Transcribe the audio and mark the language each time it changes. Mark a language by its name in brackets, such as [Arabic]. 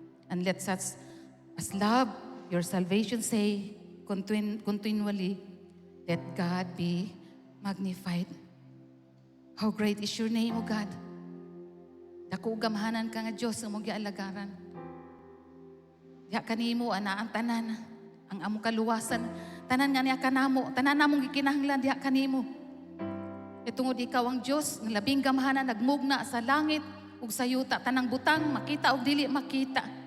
[English] And let such as love your salvation say continually, let God be magnified. How great is your name, O God. [Cebuano] Dako gamhanan ka nga Diyos ang mong gialagaran. Diya kanimo ana ang tanan, ang among kaluwasan, tanan nga niya kanamo, tanan namong gikinahanglan diya kanimo. Itungod ikaw ang Diyos, ng labing gamhanan, nagmugna sa langit ug sa yuta, tanang butang, makita ug dili makita.